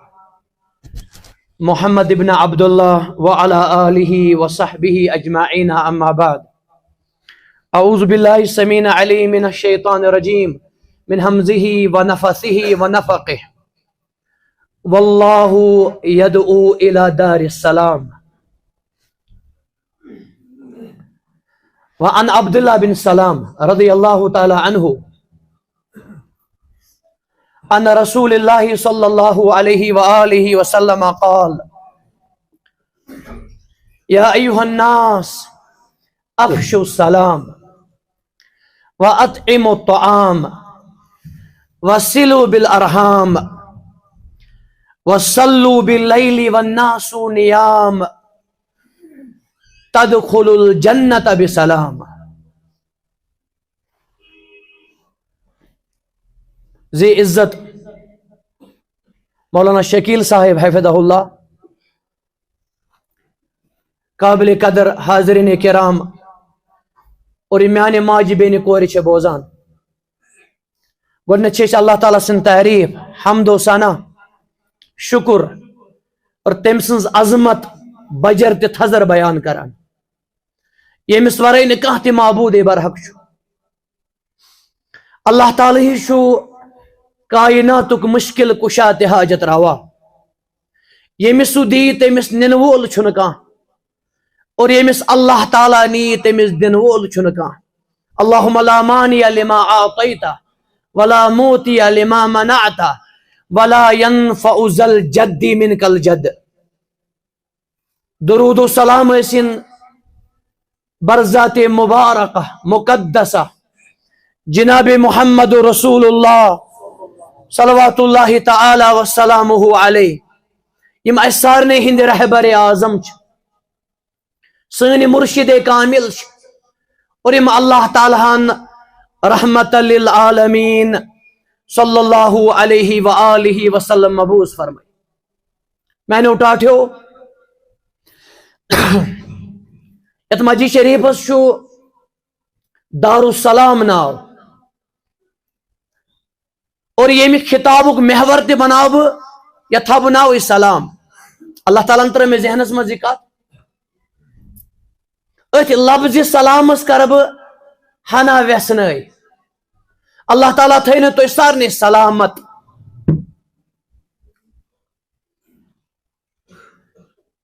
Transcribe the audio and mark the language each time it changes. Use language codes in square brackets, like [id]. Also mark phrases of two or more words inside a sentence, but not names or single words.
[ar] محمد ابن عبد اللہ وعلی آلہ وصحبہ اجمعین اما بعد اعوذ باللہ السمیع العلیم من الشیطان الرجیم من حمزہ ونفثہ ونفخہ واللہ یدعو الی دار السلام وعن عبد اللہ بن سلام رضی اللہ تعالی عنہ ان رسول اللہ صلی اللہ علیہ وآلہ وسلم قال یا ایہا الناس افشوا السلام واطعموا الطعام وصلوا بالارحام وصلوا باللیل والناس نیام تدخلوا الجنت بسلام [ur] ذی عزت مولانا شکیل صاحب حفظہ اللہ قابل قدر حاضرین کرام [ks] اور میانہ ماجہ بینہ کورِ چھِ بوزان گۄڈنیتھ چھِ أسۍ اللہ تعالیٰ سٕنٛز تعریف حمد و ثنا شکر اور تٔمۍ سٕنٛز عظمت بجر تہِ تھزر بیان کران ییٚمِس ورٲے نہٕ کانٛہہ تہِ معبوٗدے برحق چھُ اللہ تعالیٰ ہی چھُ کائناتُک مشکل کُشا تہِ حاجت روا ییٚمِس سُہ دی تٔمِس نِنہٕ وول چھُنہٕ کانٛہہ اور ییٚمِس اللہ تعالیٰ نی تٔمِس دِنہٕ وول چھُنہٕ کانٛہہ [ar] اللہم لا مانع لما اعطیت ولا موتی لما منعت ولا ينفع ذا الجد منك الجد [ks] درود و سلام ٲسِن برذات مبارکہ مقدسہ جناب محمد رسول اللہ صلوات [ar] اللہ تعالی وسلامہ علیہ [ks] یم اسہِ سارنٕے ہٕنٛدِ رہبر اعظم چھِ سٲنۍ مرشد کامل چھِ اور یم اللہ تعالیٰ ہن رحمت للعالمین [ar] صلی اللہ علیہ وآلہ وسلم [ks] مبعوث فرمائی میانیو ٹاٹھیو یتھ مسجد شریفس چھُ دارالسلام ناو اور ییٚمہِ خطابُک محور تہِ بناو بہٕ یتھ تھاو بہٕ ناوٕے سلام اللہ تعالیٰ ہن ترٲو مےٚ ذہنس منٛز یہِ کتھ أتھۍ لفظِ سلامس کرٕ بہٕ ہنا ویسنٲے اللہ تعالیٰ تھٲینو تُہۍ سارنٕے سلامت